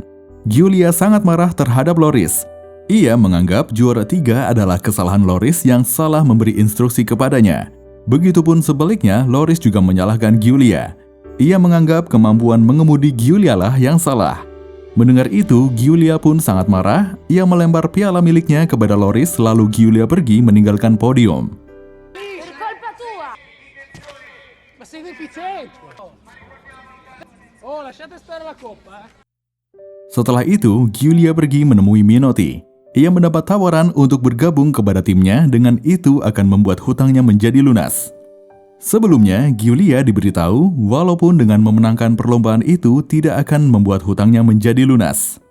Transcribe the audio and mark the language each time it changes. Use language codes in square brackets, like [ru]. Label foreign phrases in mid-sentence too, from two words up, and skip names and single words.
[id] Giulia sangat marah terhadap Loris. Ia menganggap juara 3 adalah kesalahan Loris yang salah memberi instruksi kepadanya. Begitupun sebaliknya, Loris juga menyalahkan Giulia. Ia menganggap kemampuan mengemudi Giulia lah yang salah. Mendengar itu, Giulia pun sangat marah. Ia melempar piala miliknya kepada Loris, lalu Giulia pergi meninggalkan podium. [it] Per colpa tua! Ma sei deficiente! Oh, lasciate stare la coppa, [id] Setelah itu, Giulia pergi menemui Minotti. Ia mendapat tawaran untuk bergabung kepada timnya, dengan itu akan membuat hutangnya menjadi lunas. Sebelumnya, Giulia diberitahu walaupun dengan memenangkan perlombaan itu tidak akan membuat hutangnya menjadi lunas.